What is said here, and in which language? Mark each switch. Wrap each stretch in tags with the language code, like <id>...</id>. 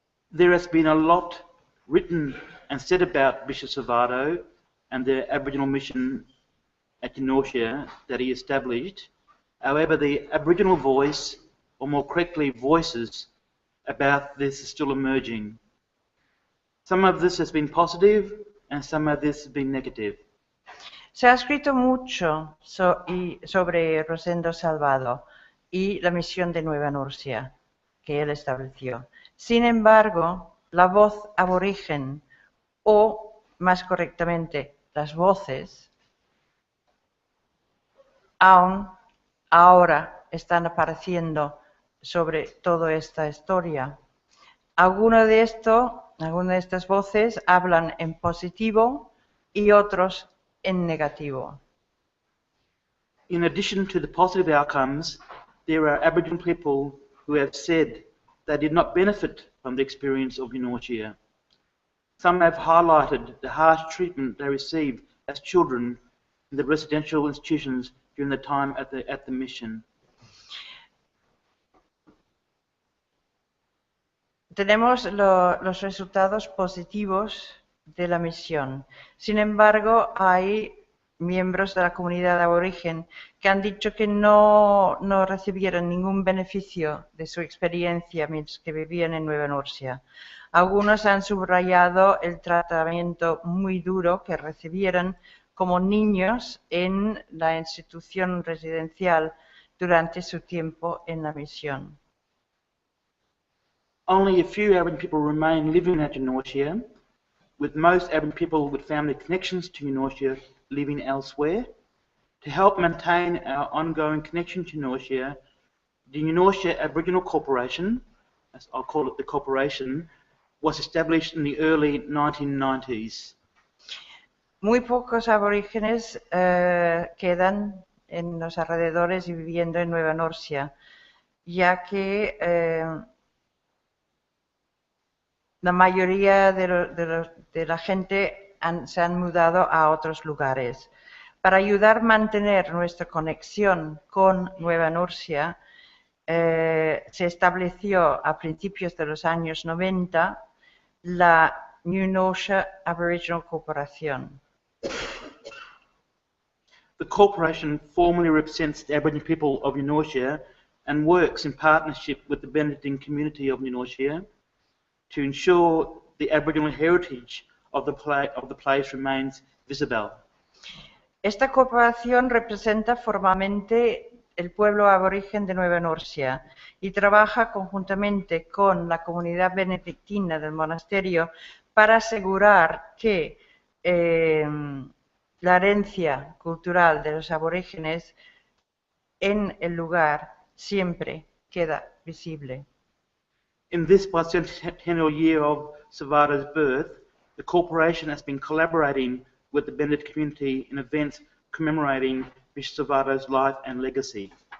<en>There has been a lot written and said about Bishop Salvado and the Aboriginal mission at New Norcia that he established. However, the Aboriginal voice, or more correctly voices, about this is still emerging. Some of this has been positive and some of this has been negative.</en> <es>Se ha escrito mucho sobre Rosendo Salvado y la misión de Nueva Nursia que él estableció. Sin embargo, la voz aborigen, o más correctamente, las voces, aún ahora están apareciendo sobre toda esta historia. Algunas de estas voces hablan en positivo y otros en negativo.</es> <en>In addition to the positive outcomes, there are Aboriginal people who have said they did not benefit from the experience of eunortia. Some have highlighted the harsh treatment they received as children in the residential institutions during the time at the mission.</en> <es>Tenemos los resultados positivos de la misión. Sin embargo, hay miembros de la comunidad aborigen que han dicho que no recibieron ningún beneficio de su experiencia mientras que vivían en Nueva Nursia. Algunos han subrayado el tratamiento muy duro que recibieron como niños en la institución residencial durante su tiempo en la misión.</es> <en>Only a few Aboriginal people remain living at eunortia, with most Aboriginal people with family connections to eunortia living elsewhere. To help maintain our ongoing connection to eunortia, the Eunortia Aboriginal Corporation, as I'll call it the corporation, was established in the early 1990s.</en> <es>Muy pocos aborígenes quedan en los alrededores y viviendo en Nueva Nursia, ya que la mayoría de la gente se han mudado a otros lugares. Para ayudar a mantener nuestra conexión con Nueva Nursia, se estableció a principios de los años 90 la New Norcia Aboriginal Corporation.</es> <en>The corporation formally represents the Aboriginal people of Eunortia and works in partnership with the Benedictine community of Eunortia to ensure the Aboriginal heritage of the place remains visible.</en> <es>Esta corporación representa formalmente el pueblo aborigen de Nueva Nursia y trabaja conjuntamente con la comunidad benedictina del monasterio para asegurar que la herencia cultural de los aborígenes en el lugar siempre queda visible.</es> <en>In this bicentennial year of Salvado's birth, the corporation has been collaborating with the Benedict community in events commemorating Bishop Salvado's life and legacy.</en>